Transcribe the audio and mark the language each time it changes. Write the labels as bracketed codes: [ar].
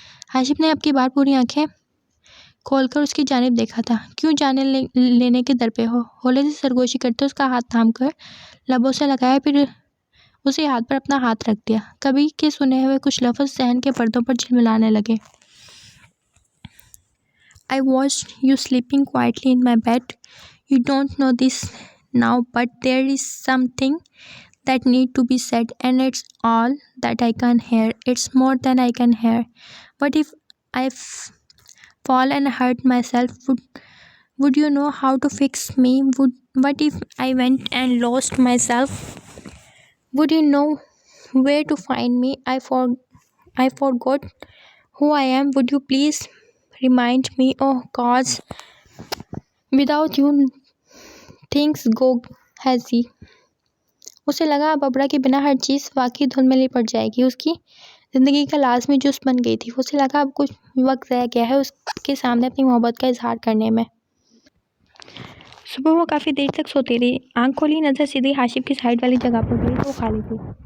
[hi] हाशिफ ने अब की बार पूरी आंखें खोलकर उसकी जानिब देखा था। क्यों जाने लेने के दर पे हो? होले से सरगोशी करते उसका हाथ थाम कर लबों से लगाया, फिर उसी हाथ पर अपना हाथ रख दिया। कभी के सुने हुए कुछ लफ्ज़ सहन के पर्दों पर झिलमिलाने लगे। [en] I watched you sleeping quietly in my bed. You don't know this now, but there is something that need to be said, and it's all that I can hear. It's more than I can hear. What if I fall and hurt myself? Would you know how to fix me? What if I went and lost myself? Would you know where to find me? I forgot who I am. Would you please remind me? Oh gods, without you things go hazy. [hi] उसे लगा अब अबरा के बिना हर चीज़ वाकई धुंधली पड़ जाएगी। उसकी ज़िंदगी का लाजमी जुज़ बन गई थी। उसे लगा अब कुछ वक्त रह गया है उसके सामने अपनी मोहब्बत का इजहार करने में। सुबह वो काफ़ी देर तक सोती रही। आंख खोली, नज़र सीधी हाशिफ की साइड वाली जगह पर गई तो वो खाली थी।